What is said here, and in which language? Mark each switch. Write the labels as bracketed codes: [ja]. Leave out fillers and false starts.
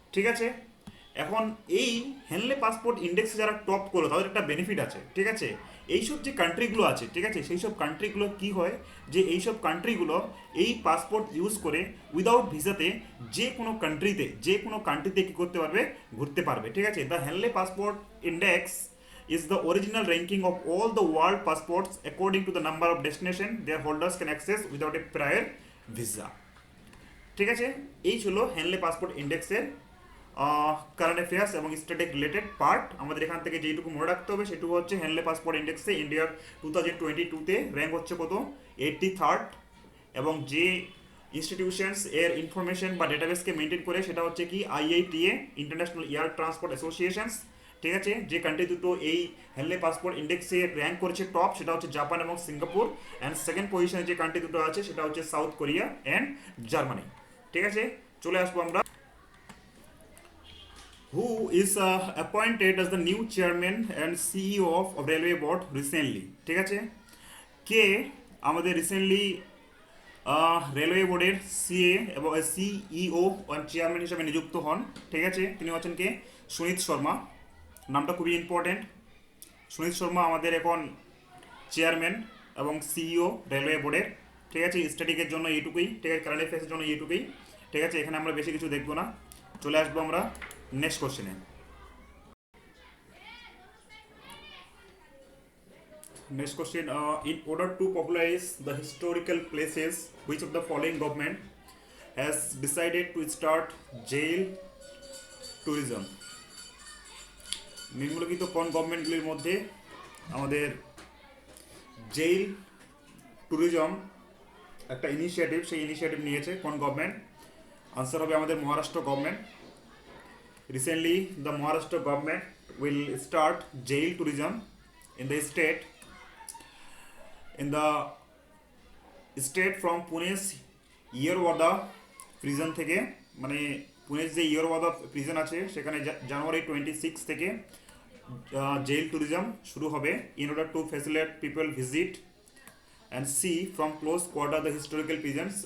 [bn] ঠিক আছে, এখন এই হ্যানলে পাসপোর্ট ইন্ডেক্সে যারা টপ করলো তাদের একটা বেনিফিট আছে। ঠিক আছে, এইসব যে কান্ট্রিগুলো আছে, ঠিক আছে, সেই সব কান্ট্রিগুলো কি হয় যে এইসব কান্ট্রিগুলো এই পাসপোর্ট ইউজ করে উইদাউট ভিসাতে যে কোনো কান্ট্রিতে কী করতে পারবে, ঘুরতে পারবে। ঠিক আছে, [en] The Henley passport index is the original ranking of all the world passports according to the number of destination their holders can access without a prior visa. [bn] ঠিক আছে, এই ছিল হ্যানলে পাসপোর্ট ইন্ডেক্সের কারেন্ট অ্যাফেয়ার্স এবং স্ট্যাটিক রিলেটেড পার্ট। আমাদের এখান থেকে যেটুকু মনে রাখতে হবে সেটুকু হচ্ছে হ্যানলে পাসপোর্ট ইন্ডেক্সে ইন্ডিয়ার 2022-তে র্যাঙ্ক হচ্ছে কত? 83rd, এবং যে ইনস্টিটিউশনস এর ইনফরমেশন বা ডেটাবেসকে মেনটেন করে সেটা হচ্ছে কি IATA, international air transport associations. ঠিক আছে, যে কান্ট্রি দুটো এই হ্যানলে পাসপোর্ট ইন্ডেক্সে র্যাঙ্ক করেছে টপ সেটা হচ্ছে জাপান এবং সিঙ্গাপুর, অ্যান্ড সেকেন্ড পজিশনে যে কান্ট্রি দুটো আছে সেটা হচ্ছে সাউথ কোরিয়া অ্যান্ড জার্মানি। ঠিক আছে, চলে আসবো আমরা [en] who is appointed as the new chairman and CEO of railway board recently. [bn] ঠিক আছে, কে আমাদের রিসেন্টলি রেলওয়ে বোর্ডের এবং CEO চেয়ারম্যান হিসেবে নিযুক্ত হন। ঠিক আছে, তিনি হচ্ছেন কে? সুনীত শর্মা। নামটা খুবই ইম্পর্টেন্ট। সুনীত শর্মা আমাদের এখন চেয়ারম্যান এবং CEO রেলওয়ে বোর্ডের। ঠিক আছে, স্ট্যাটিকের জন্য এইটুকুই। ঠিক আছে, কারেন্ট অ্যাফেয়ার্সের জন্য এইটুকুই। ঠিক আছে, এখানে আমরা বেশি কিছু দেখবো না। চলে আসবো আমরা নেক্সট কোশ্চেনে। [en] Next question, in order to popularize the historical places, which of the following government has decided to start jail tourism? [bn] নিম্নলিখিত কোন গভর্নমেন্টগুলির মধ্যে আমাদের জেইল ট্যুরিজম একটা ইনিশিয়েটিভ, সেই ইনিশিয়েটিভ নিয়েছে কোন গভর্নমেন্ট? আনসার হবে আমাদের Maharashtra government. [en] Recently, the Maharashtra government will start jail tourism in the state. In the state from Pune's Yerwada prison [bn] থেকে, মানে পুনের যে ইয়েরওয়াদা প্রিজন আছে সেখানে জানুয়ারি 26 থেকে জেল ট্যুরিজম শুরু হবে। [en] In order to facilitate people visit and see from close quarter the historical prisons.